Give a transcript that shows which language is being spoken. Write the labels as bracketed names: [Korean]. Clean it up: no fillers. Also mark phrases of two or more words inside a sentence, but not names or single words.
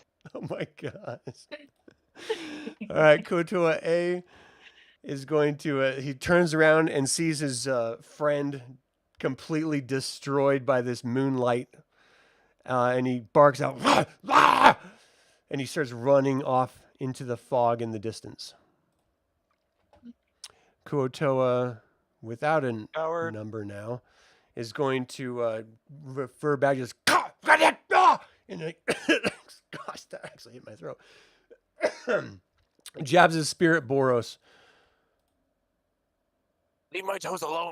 [English] Oh my gosh. All right, Kuo-toa A is going to. He turns around and sees his friend completely destroyed by this moonlight, and he barks out, "Rah! Rah!" And he starts running off into the fog in the distance. Kuo-toa, without a Coward. number now, is going to refer back just and like, gosh, that actually hit my throat. Jabs his spirit Boros. Leave my toes alone.